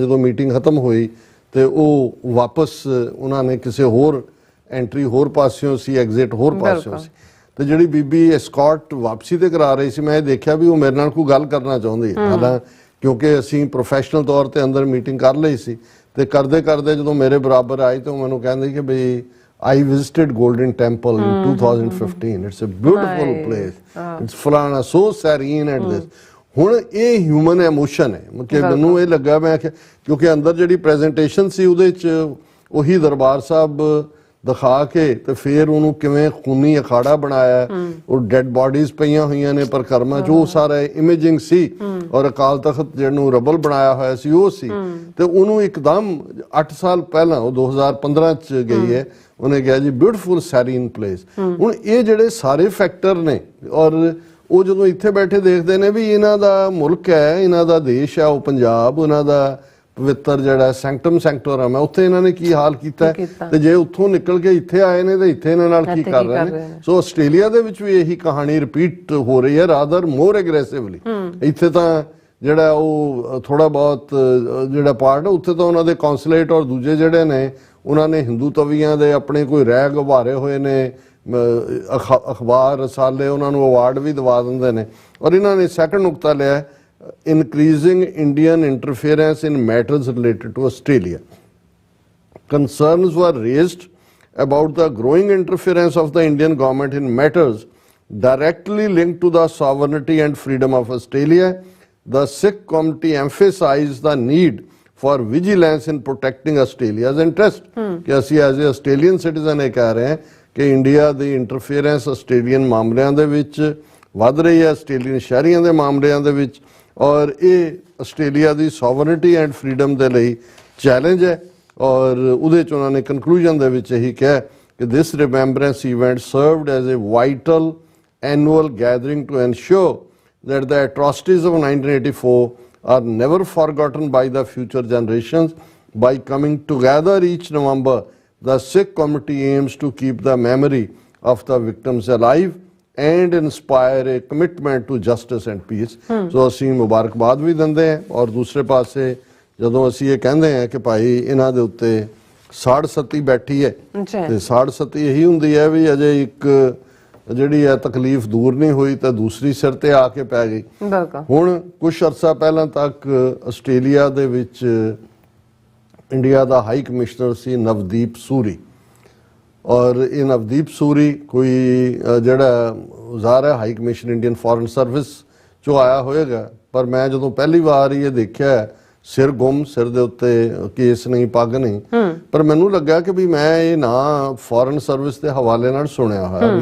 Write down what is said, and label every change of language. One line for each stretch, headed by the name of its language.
Punjabi: ਜਦੋਂ ਮੀਟਿੰਗ ਖਤਮ ਹੋਈ ਤੇ ਉਹ ਵਾਪਸ ਉਹਨਾਂ ਨੇ ਕਿਸੇ ਹੋਰ ਐਂਟਰੀ ਹੋਰ ਪਾਸਿਓਂ ਸੀ, ਐਗਜ਼ਿਟ ਹੋਰ ਪਾਸਿਓਂ ਸੀ, ਤੇ ਜਿਹੜੀ ਬੀਬੀ ਐਸਕੌਟ ਵਾਪਸੀ ਤੇ ਕਰਾ ਰਹੀ ਸੀ ਮੈਂ ਇਹ ਦੇਖਿਆ ਵੀ ਉਹ ਮੇਰੇ ਨਾਲ ਕੋਈ ਗੱਲ ਕਰਨਾ ਚਾਹੁੰਦੀ ਹੈ। ਹਾਲਾਂ ਕਿਉਂਕਿ ਅਸੀਂ ਪ੍ਰੋਫੈਸ਼ਨਲ ਤੌਰ ਤੇ ਅੰਦਰ ਮੀਟਿੰਗ ਕਰ ਲਈ ਸੀ ਤੇ ਕਰਦੇ ਜਦੋਂ ਮੇਰੇ ਬਰਾਬਰ ਆਈ ਤਾਂ ਉਹ ਮੈਨੂੰ ਕਹਿੰਦੀ ਕਿ ਬਈ
English: I visited Golden Temple in 2015. It's a beautiful place. It's ਫਲਾਣਾ so serene at this.
Punjabi: ਹੁਣ ਇਹ ਹਿਊਮਨ ਇਮੋਸ਼ਨ ਹੈ ਕਿ ਮੈਨੂੰ ਇਹ ਲੱਗਾ ਮੈਂ ਕਿਉਂਕਿ ਅੰਦਰ ਜਿਹੜੀ ਪ੍ਰੈਜੈਂਟੇਸ਼ਨ ਸੀ ਉਹਦੇ 'ਚ ਉਹੀ ਦਰਬਾਰ ਸਾਹਿਬ ਦਿਖਾ ਕੇ ਤੇ ਫਿਰ ਉਹਨੂੰ ਕਿਵੇਂ ਖੂਨੀ ਅਖਾੜਾ ਬਣਾਇਆ, ਉਹ ਡੈਡ ਬਾਡੀਜ਼ ਪਈਆਂ ਹੋਈਆਂ ਨੇ ਪਰਕਰਮਾਂ ਚ, ਉਹ ਸਾਰਾ ਇਮੇਜਿੰਗ ਸੀ। ਔਰ ਅਕਾਲ ਤਖਤ ਜਿਹਨੂੰ ਰਬਲ ਬਣਾਇਆ ਹੋਇਆ ਸੀ ਉਹ ਸੀ। ਤੇ ਉਹਨੂੰ ਇੱਕਦਮ 8 ਸਾਲ ਪਹਿਲਾਂ, ਉਹ 2015 ਚ ਗਈ ਹੈ, ਉਹਨੇ ਕਿਹਾ ਜੀ
English: Beautiful serene place.
Punjabi: ਹੁਣ ਇਹ ਜਿਹੜੇ ਸਾਰੇ ਫੈਕਟਰ ਨੇ, ਔਰ ਉਹ ਜਦੋਂ ਇੱਥੇ ਬੈਠੇ ਦੇਖਦੇ ਨੇ ਵੀ ਇਹਨਾਂ ਦਾ ਮੁਲਕ ਹੈ, ਇਹਨਾਂ ਦਾ ਦੇਸ਼ ਹੈ ਉਹ ਪੰਜਾਬ, ਉਹਨਾਂ ਦਾ ਪਵਿੱਤਰ ਜਿਹੜਾ ਸੈਂਕਟਮ ਸੈਂਕਟੋਰਮ ਹੈ, ਉੱਥੇ ਇਹਨਾਂ ਨੇ ਕੀ ਹਾਲ ਕੀਤਾ, ਤੇ ਜੇ ਉੱਥੋਂ ਨਿਕਲ ਕੇ ਇੱਥੇ ਆਏ ਨੇ ਤੇ ਇੱਥੇ ਇਹਨਾਂ ਨਾਲ ਕੀ ਕਰ ਰਹੇ ਨੇ। ਸੋ ਆਸਟ੍ਰੇਲੀਆ ਦੇ ਵਿੱਚ ਵੀ ਇਹੀ ਕਹਾਣੀ ਰਿਪੀਟ ਹੋ ਰਹੀ ਹੈ,
English: Rather more aggressively.
Punjabi: ਇੱਥੇ ਤਾਂ ਜਿਹੜਾ ਉਹ ਥੋੜਾ ਬਹੁਤ ਜਿਹੜਾ ਪਾਰਟ ਹੈ, ਉੱਥੇ ਤਾਂ ਉਹਨਾਂ ਦੇ ਕੌਂਸੂਲੇਟ ਔਰ ਦੂਜੇ ਜਿਹੜੇ ਨੇ ਉਹਨਾਂ ਨੇ ਹਿੰਦੂ ਤਵੀਆਂ ਦੇ ਆਪਣੇ ਕੋਈ ਰੈਗ ਉਭਾਰੇ ਹੋਏ ਨੇ, ਅਖਬਾਰ ਰਸਾਲੇ ਉਹਨਾਂ ਨੂੰ ਅਵਾਰਡ ਵੀ ਦਿਵਾ ਦਿੰਦੇ ਨੇ। ਔਰ ਇਹਨਾਂ ਨੇ ਸੈਕੰਡ ਨੁਕਤਾ ਲਿਆ,
English: increasing Indian interference in matters related to Australia. Concerns were raised about the growing interference of the Indian government in matters directly linked to the sovereignty and freedom of Australia. The Sikh committee emphasized the need for vigilance in protecting Australia's interest.
Punjabi: कि ਅਸੀਂ
English: as a Australian citizen
Punjabi: ਇਹ ਕਹਿ ਰਹੇ ਹਾਂ ਕਿ India ਦੀ interference Australian ਮਾਮਲਿਆਂ ਦੇ ਵਿੱਚ ਵੱਧ ਰਹੀ ਹੈ, ਆਸਟ੍ਰੇਲੀਅਨ ਸ਼ਹਿਰੀਆਂ ਦੇ ਮਾਮਲਿਆਂ ਦੇ ਵਿੱਚ, ਔਰ ਇਹ Australia ਦੀ sovereignty and freedom ਦੇ ਲਈ ਚੈਲੰਜ ਹੈ। ਔਰ ਉਹਦੇ ਚ ਉਹਨਾਂ ਨੇ ਕਨਕਲੂਜਨ ਦੇ ਵਿੱਚ ਇਹੀ ਕਿਹਾ ਕਿ
English: This remembrance event served as a vital annual gathering to ensure that the atrocities of 1984 are never forgotten by the future generations. By coming together each November, the Sikh committee aims to keep the memory of the victims alive and inspire a commitment to justice and peace.
Punjabi: So ਅਸੀਂ ਮੁਬਾਰਕਬਾਦ ਵੀ ਦਿੰਦੇ ਹਾਂ, ਔਰ ਦੂਸਰੇ ਪਾਸੇ ਜਦੋਂ ਅਸੀਂ ਇਹ ਕਹਿੰਦੇ ਹਾਂ ਕਿ ਭਾਈ ਇਹਨਾਂ ਦੇ ਉੱਤੇ ਸਾੜ ਸਤੀ ਬੈਠੀ ਹੈ, ਤੇ ਸਾੜ ਸਤੀ ਇਹੀ ਹੁੰਦੀ ਹੈ ਵੀ ਅਜੇ ਇੱਕ ਜਿਹੜੀ ਹੈ ਤਕਲੀਫ ਦੂਰ ਨਹੀਂ ਹੋਈ ਤਾਂ ਦੂਸਰੀ ਸਿਰ ਤੇ ਆ ਕੇ ਪੈ ਗਈ। ਹੁਣ ਕੁਛ ਅਰਸਾ ਪਹਿਲਾਂ ਤੱਕ ਆਸਟ੍ਰੇਲੀਆ ਦੇ ਵਿੱਚ ਇੰਡੀਆ ਦਾ ਹਾਈ ਕਮਿਸ਼ਨਰ ਸੀ ਨਵਦੀਪ ਸੂਰੀ, ਔਰ ਇਹ ਨਵਦੀਪ ਸੂਰੀ ਕੋਈ ਜਿਹੜਾ ਜ਼ਾਹਰ ਹੈ high commission Indian foreign service ਚੋਂ ਆਇਆ ਹੋਏਗਾ, ਪਰ ਮੈਂ ਜਦੋਂ ਪਹਿਲੀ ਵਾਰ ਇਹ ਦੇਖਿਆ ਸਿਰ ਗੁੰਮ, ਸਿਰ ਦੇ ਉੱਤੇ ਕੇਸ ਨਹੀਂ, ਪੱਗ ਨਹੀਂ, ਪਰ ਮੈਨੂੰ ਲੱਗਾ ਕਿ ਵੀ ਮੈਂ ਇਹ ਨਾ ਫੋਰਨ ਸਰਵਿਸ ਦੇ ਹਵਾਲੇ ਨਾਲ ਸੁਣਿਆ ਹੋਇਆ।